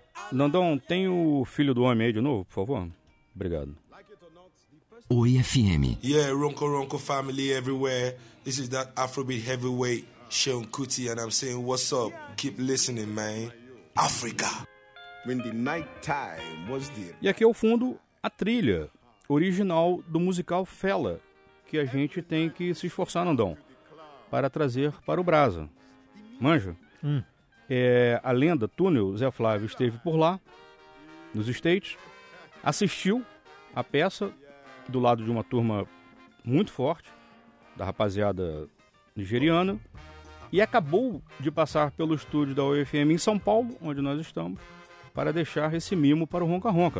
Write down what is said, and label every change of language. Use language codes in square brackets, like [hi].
[pt] Nandão, tem o filho do homem aí de novo, por favor? Obrigado. Oi FM. [en] Yeah, Ronco Ronco family everywhere. This is that Afrobeat heavyweight, Sean Kuti, and I'm saying what's up. Keep listening, man. Africa. When the night time was there. [pt] E aqui ao fundo, a trilha original do musical Fela, que a gente tem que se esforçar, Nandão, para trazer para o Brasa. Manja? É, a lenda Túnel, Zé Flávio, esteve por lá, nos States, assistiu a peça do lado de uma turma muito forte, da rapaziada nigeriana, e acabou de passar pelo estúdio da UFM em São Paulo, onde nós estamos, para deixar esse mimo para o Ronca Ronca.